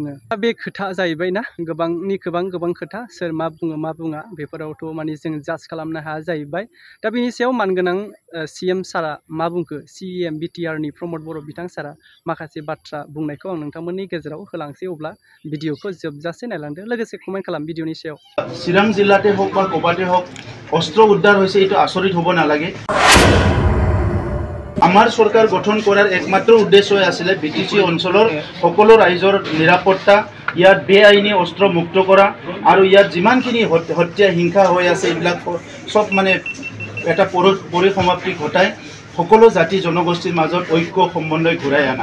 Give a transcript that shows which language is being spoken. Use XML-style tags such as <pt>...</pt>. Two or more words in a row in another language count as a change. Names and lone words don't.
<brx>दा बे खोथा जाहैबाय ना, गोबां खोथा, सोर मा बुङो मा बुङा बेफोरावथ' माने जों जाज खालामनो हाया जाहैबाय। दा बेनि सायाव मानगोनां सिएम सारा मा बुंखो, सिएम बिटिआरनि प्रमद बर' बिथां सारा माखासे बाथ्रा बुंनायखौ आं नोंथांमोननि गेजेराव होलांसै। अब्ला भिडिअखौ जोबजासे नायलांदो, लोगोसे कमेन्ट खालाम भिडिअनि सायाव।</brx> <as>চিৰাং জিলাতে হোক বা ক'বাতে হোক অস্ত্ৰ উদ্ধাৰ হৈছে, এইটো আচৰিত হ'ব নালাগে। আমাৰ চৰকাৰ গঠন কৰাৰ একমাত্ৰ উদ্দেশ্য আছিলে বিটিচি অঞ্চলৰ সকলো ৰাইজৰ নিৰাপত্তা, ইয়াত বেআইনী অস্ত্ৰ মুক্ত কৰা আৰু ইয়াত যিমানখিনি হত্যা হিংসা হৈ আছে এইবিলাক সব মানে এটা পৰিসমাপ্তি ঘটাই সকলো জাতি জনগোষ্ঠীৰ মাজত ঐক্য সমন্বয় ঘূৰাই আনা।</as>